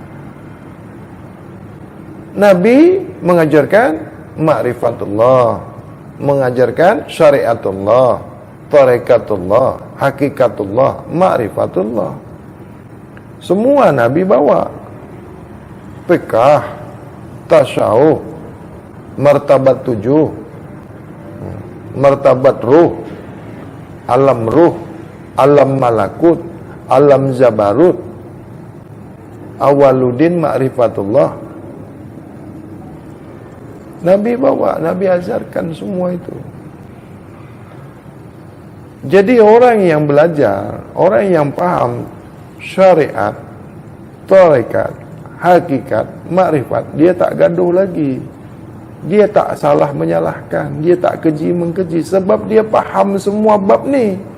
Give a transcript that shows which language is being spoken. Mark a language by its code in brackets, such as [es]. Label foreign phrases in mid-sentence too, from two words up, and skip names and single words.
[ms] Nabi mengajarkan ma'rifatullah, mengajarkan syariatullah, tarekatullah, hakikatullah, ma'rifatullah. Semua Nabi bawa. Fiqh, tasyawuf, martabat 7, martabat ruh, alam ruh, alam malakut, alam zabarut, awaludin ma'rifatullah, Nabi bawa, Nabi ajarkan semua itu. Jadi orang yang belajar, orang yang paham syariat, tarekat, hakikat, makrifat, dia tak gaduh lagi. Dia tak salah menyalahkan, dia tak keji mengkeji, sebab dia faham semua bab ni.